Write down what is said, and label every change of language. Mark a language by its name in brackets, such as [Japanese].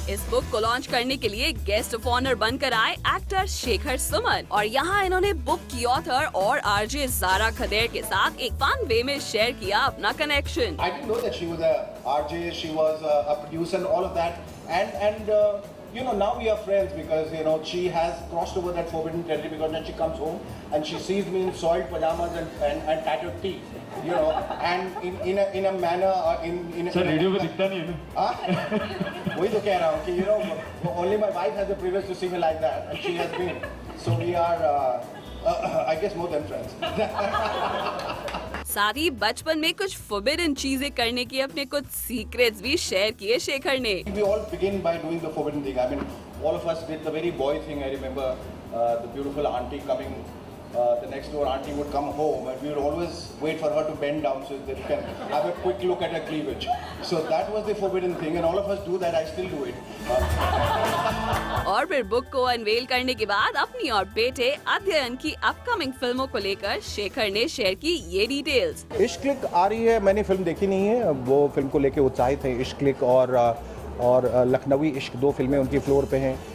[Hindi] इस बुक को लॉन्च करने के लिए गेस्ट ऑफ ऑनर बनकर आए एक्टर शेखर सुमन और यहाँ इन्होंने बुक की ऑथर और आरजे ज़ारा खदेर के साथ एक फन वे में शेयर किया अपना connection. [English] I didn't know that she was a RJ, she was a producer and all of that. And you know, now we are friends because, you know, she has crossed over that forbidden territory because when she comes home and she sees me in soiled pajamas and tattered tee, you know, and in a manner, in [Hindi] sir radio पे दिखता नहीं है ना। वही तो कह रहा हूँ कि, [English] you know, only my wife has the privilege to see me like that and she has been. So we are, I guess, more than friends. [Hindi] साथ ही बचपन में कुछ फॉरबिडन चीजें करने की अपने कुछ सीक्रेट्स भी शेयर किए शेखर ने। [English] We all begin by doing the forbidden thing. I mean, all of us did the very boy thing. I remember the beautiful auntie coming. The next door auntie would come home, and we would always wait for her to bend down so that we can have a quick look at her cleavage. So that was the forbidden thing, and all of us do that. I still do it. [Hindi] और फिर book को unwell करने के बाद अपनी और बेटे अध्ययन की अपकमिंग फिल्मों को लेकर शेखर ने शेयर की ये डिटेल्स। इश्क क्लिक आ रही है, मैंने फिल्म देखी नहीं है, वो फिल्म को लेके उत्साहित है। इश्क क्लिक और लखनवी इश्क, दो फिल्में उनकी फ्लोर पे हैं।